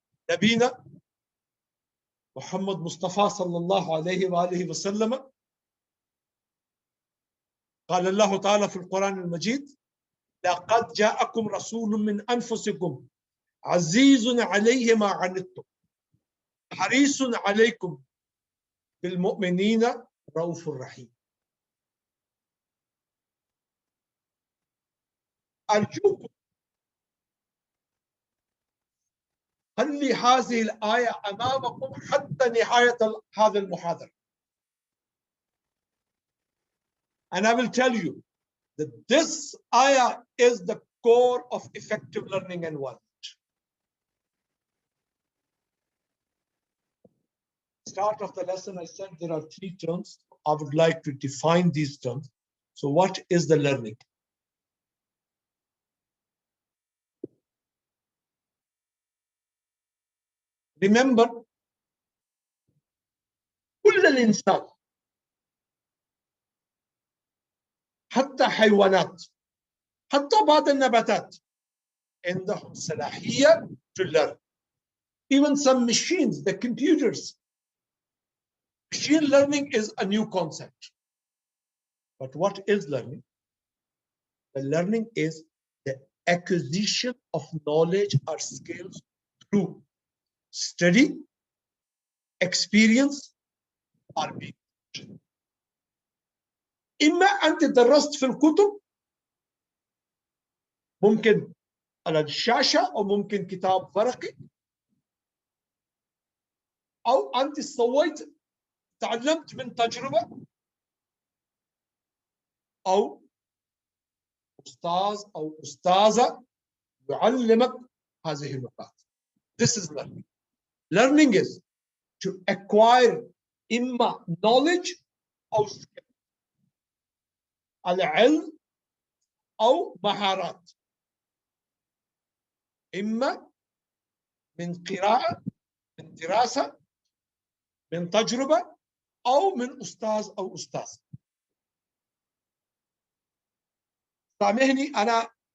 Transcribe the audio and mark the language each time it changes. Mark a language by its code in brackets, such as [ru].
[ar] نبينا محمد مصطفى صلى الله عليه وآله وسلم قال الله تعالى في القرآن المجيد: لقد جاءكم رسول من أنفسكم عزيز عليه ما عنتم حريص عليكم بالمؤمنين رؤوف رحيم. أرجوكم خلي هذه الآية أمامكم حتى نهاية هذا المحاضرة. [en] And I will tell you that this ayah is the core of effective learning and knowledge. Start of the lesson, I said there are 3 terms. I would like to define these terms. So what is the learning? Remember, [ar] كل الإنسان حتى حيوانات حتى بعض النباتات عندهم صلاحية [en] to learn. Even some machines, the computers. Machine learning is a new concept. But what is learning? The learning is the acquisition of knowledge or skills through study, experience, or being. [ar] إما أنت درست في الكتب، ممكن على الشاشة أو ممكن كتاب ورقي، أو أنت سويت تعلمت من تجربة، أو أستاذ أو أستاذة يعلمك هذه النقاط. [en] This is learning. Learning is to acquire إما knowledge أو skill. [ar] العلم أو مهارات، إما من قراءة، من دراسة، من تجربة، أو من أستاذ أو أستاذ. سامحني أنا